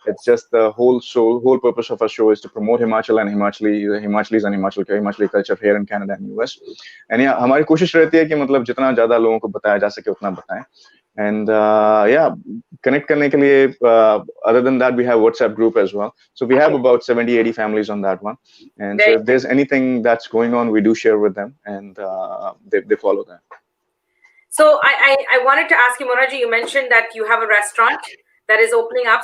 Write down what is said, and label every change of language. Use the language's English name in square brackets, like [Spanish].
[English] It's just the whole purpose of our show is to promote Himachal and Himachalis and Himachali culture here in Canada and US. And yeah, [Hindi] हमारी कोशिश रहती है कि मतलब जितना ज़्यादा लोगों को बताया जा सके उतना बताएं. [English] And connect [Hindi] करने के लिए, [English] other than that, we have WhatsApp group as well. So we have about 70-80 families on that one. And so if there's anything that's going on, we do share with them, and they follow that. So I wanted to ask you, Monaji, you mentioned that you have a restaurant that is opening up.